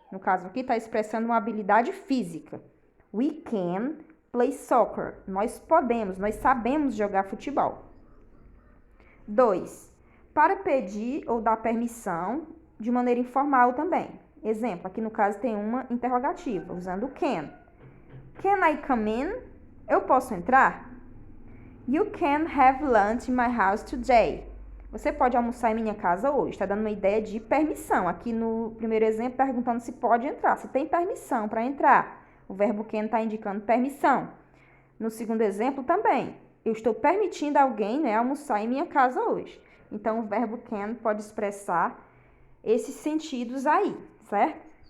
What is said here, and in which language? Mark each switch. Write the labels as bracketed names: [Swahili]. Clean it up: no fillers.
[Portuguese] No caso aqui, está expressando uma habilidade física. [English] We can play soccer. [Portuguese] Nós sabemos jogar futebol. 2. Para pedir ou dar permissão de maneira informal também. Exemplo, aqui no caso tem uma interrogativa, usando o can. [English] Can I come in? [Portuguese] Eu posso entrar? [English] You can have lunch in my house today. [Portuguese] Você pode almoçar em minha casa hoje. Está dando uma ideia de permissão. Aqui no primeiro exemplo, perguntando se pode entrar. Se tem permissão para entrar. O verbo can está indicando permissão. No segundo exemplo também. Eu estou permitindo alguém, né, almoçar em minha casa hoje. Então, o verbo can pode expressar esses sentidos aí, certo?